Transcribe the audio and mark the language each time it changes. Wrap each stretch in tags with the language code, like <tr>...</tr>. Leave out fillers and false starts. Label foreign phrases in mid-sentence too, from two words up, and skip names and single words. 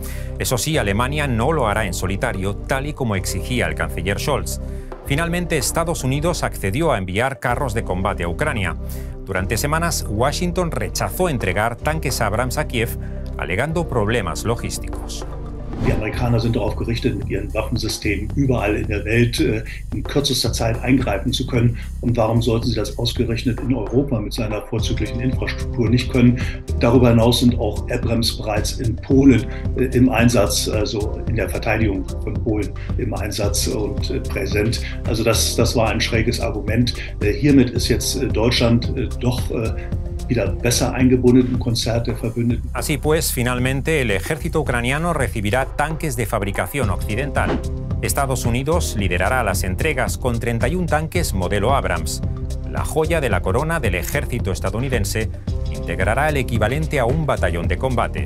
<es>Eso sí, Alemania no lo hará en solitario, tal y como exigía el canciller Scholz. Finalmente, Estados Unidos accedió a enviar carros de combate a Ucrania. Durante semanas, Washington rechazó entregar tanques Abrams a Kiev, alegando problemas logísticos.</es> <de>Die Amerikaner sind darauf gerichtet, mit ihren Waffensystemen überall in der Welt in kürzester Zeit eingreifen zu können. Und warum sollten sie das ausgerechnet in Europa mit seiner vorzüglichen Infrastruktur nicht können? Darüber hinaus sind auch Abrams bereits in Polen im Einsatz, also in der Verteidigung von Polen im Einsatz und präsent. Also das war ein schräges Argument. Hiermit ist jetzt Deutschland doch wieder besser eingebunden im Konzert der Verbündeten.</de> <es>Así pues, finalmente el ejército ucraniano recibirá tanques de fabricación occidental. Estados Unidos liderará las entregas con 31 tanques modelo Abrams. La joya de la corona del ejército estadounidense integrará el equivalente a un batallón de combate.</es>